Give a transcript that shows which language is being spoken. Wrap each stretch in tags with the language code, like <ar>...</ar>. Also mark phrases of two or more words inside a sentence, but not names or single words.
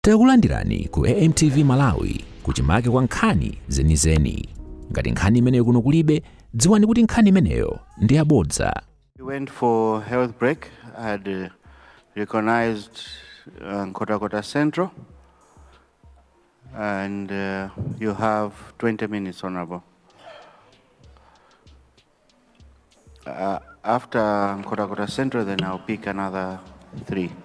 <ny>Takulandirani ku AMTV Malawi kuchimake kwa nkhani zenizeni. Ngati nkhani imeneyo kuno kulibe, dziwani kuti nkhani imeneyo ndi yabodza.</ny> <en>We went for health break. I had recognized Nkhotakota Central, and you have 20 minutes, Honorable. After Nkhotakota Central, then I'll pick another 3.</en>